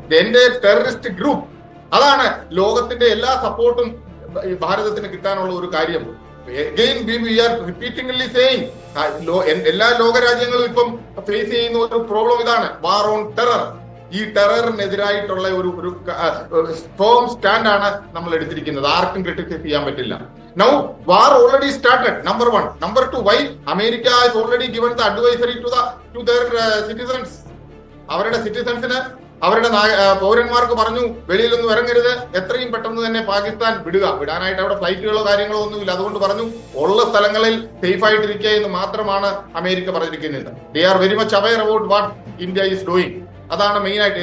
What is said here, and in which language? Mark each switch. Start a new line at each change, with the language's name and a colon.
Malayalam: എന്റെ terrorist group, അതാണ് ലോകത്തിന്റെ എല്ലാ സപ്പോർട്ടും ഭാരതത്തിന് കിട്ടാനുള്ള ഒരു കാര്യം.
English: Again, we are repeatedly saying,
Malayalam: എല്ലാ ലോകരാജ്യങ്ങളും ഇപ്പം ഫേസ് ചെയ്യുന്ന ഒരു പ്രോബ്ലം ഇതാണ്, വാർ ഓൺ ടെറർ. ഈ ടെററിനെതിരായിട്ടുള്ള ഒരു സ്ട്രോങ് സ്റ്റാൻഡാണ് നമ്മൾ എടുത്തിരിക്കുന്നത്. ആർക്കും ക്രിട്ടിസൈസ് ചെയ്യാൻ പറ്റില്ല.
English: Now, war already started. Number 1. Number 2, why America has already given the advisory to their citizens.
Malayalam: അവരുടെ സിറ്റിസൺസിന്, അവരുടെ പൗരന്മാർക്ക് പറഞ്ഞു, വെളിയിലൊന്നും ഇറങ്ങരുത്, എത്രയും പെട്ടെന്ന് തന്നെ പാകിസ്ഥാൻ വിടാനായിട്ട് അവിടെ ഫ്ലൈറ്റുകളോ കാര്യങ്ങളോ ഒന്നുമില്ല. അതുകൊണ്ട് പറഞ്ഞു ഉള്ള സ്ഥലങ്ങളിൽ സേഫ് ആയിട്ടിരിക്കുക എന്ന് മാത്രമാണ് അമേരിക്ക പറഞ്ഞിരിക്കുന്നത്.
English: They are very much aware about what India is doing.
Malayalam: അതാണ് മെയിൻ ആയിട്ട്.